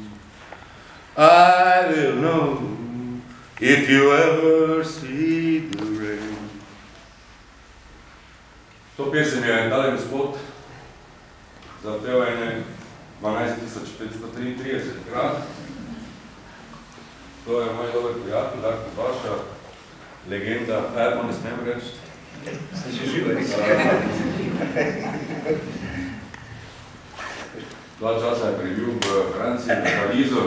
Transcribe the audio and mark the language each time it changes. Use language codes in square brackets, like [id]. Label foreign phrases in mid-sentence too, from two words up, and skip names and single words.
[en] I will know if you ever see the rain. [sl] To pesem je dali gospod zapel ene 12.533 krat. To je moj dober prijatelj, Darko Baša, legenda, pa ne smem reči. Ste še žive? Dva časa je prebil v Franciji, v Parizu.